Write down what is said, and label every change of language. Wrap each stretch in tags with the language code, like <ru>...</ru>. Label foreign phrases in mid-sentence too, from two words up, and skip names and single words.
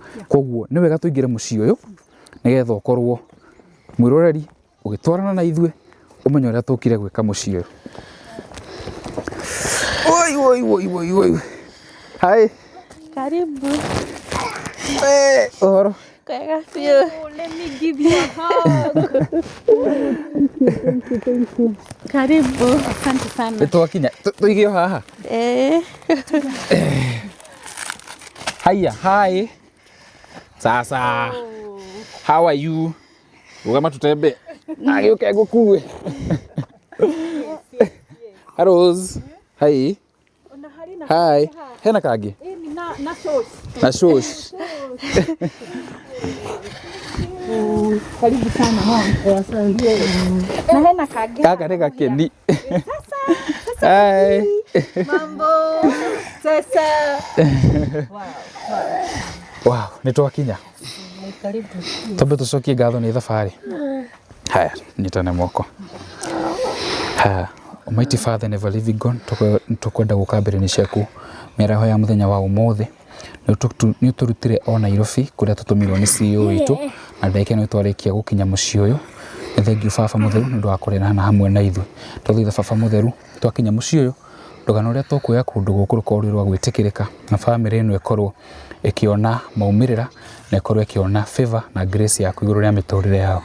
<ki>Koguo nĩ wega tũingĩre mũciĩ ũyũ nĩgetha ũkorwo mwĩroreri ũgĩtwarana na ithuĩ ũmenye ũrĩa tũkire gwĩka mũciĩ ũyũ. Oi. Hi. Karibu. Oro. Kwega biũ.</ki> <en>Let me give you a hug.</en> <sw>Karibu. Asante sana.</sw> <ki>Twakinya tũigio haha. Haya, hi. Sasa.</ki> <en>How are you?</en> <ki>Ugama tutembe. Agĩũke ngũkue. Rose. Hi. Hi. Hena kangĩ? Na shosh.</ki> <sw>Karibu sana mama.</sw> <ki>Na hena kangĩ. Kaka nĩ gakeni. Hi. Mambo. Sasa. Wow, nĩ twakinya. Karibu. Tũcokie ngatho nĩ thabarĩ. Haya, nyitane moko.</ki> <en>Almighty Father, never living God,</en> <ki>tukwenda gukambĩrĩria ciaku mĩaraho ya mũthenya wa ũmũthĩ nĩ ũtũrutire o Nairobi kũrĩa tũtũmirwo nĩ CEO witũ na ndeke nĩ twarĩkia gũkinya mũciĩ ũyũ. Nĩ thengiũ Baba mũtheru nĩ ũndũ wa kũrerana hamwe na ithuĩ. Twathoitha Baba mũtheru twakinya mũciĩ ũyũ rũgano rũrĩa tũkuoya kũndũ gũkũ rũkorwo rwĩ rwa gwĩtĩkĩrĩka na bamĩrĩ ĩno ĩkorwo ĩkĩona maumĩrĩra na ĩkorwo ĩkĩona favor na grace yaku igũrũ rĩa mĩtũrĩre yao.</ki>